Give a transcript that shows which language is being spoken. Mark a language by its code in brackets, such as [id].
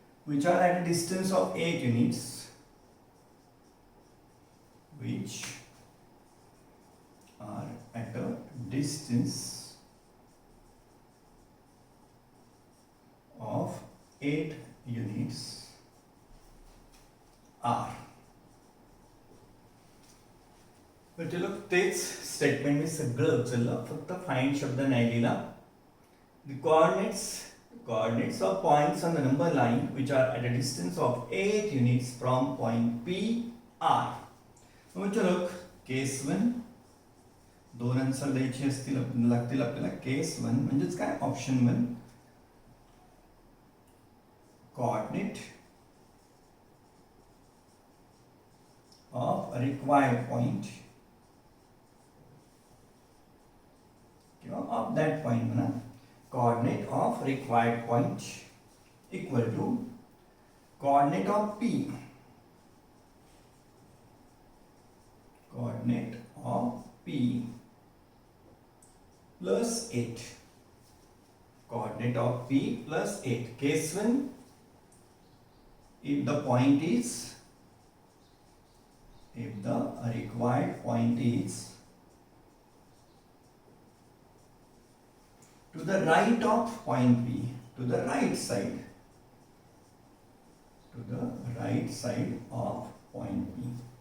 [en] which are at a distance of 8 units, which are at a distance of 8 units are. [mr] पण चलो, तेच statement मी सगळं उचललं, फक्त फाइंड शब्द नाही लिहिला. [en] The coordinates of points on the number line which are at a distance of 8 units from point P are. [mr] मग चलो, केस 1 2 आन्सर द्यायचे लागतील आपल्याला. [en] case 1 [mr] म्हणजेच काय? [en] Option 1, coordinate of required point किंवा of that point म्हणा. Coordinate of required point equal to coordinate of P. Coordinate of P plus 8. Coordinate of P plus 8. Case 1, if the required point is to the right of point P, to the right side of point P.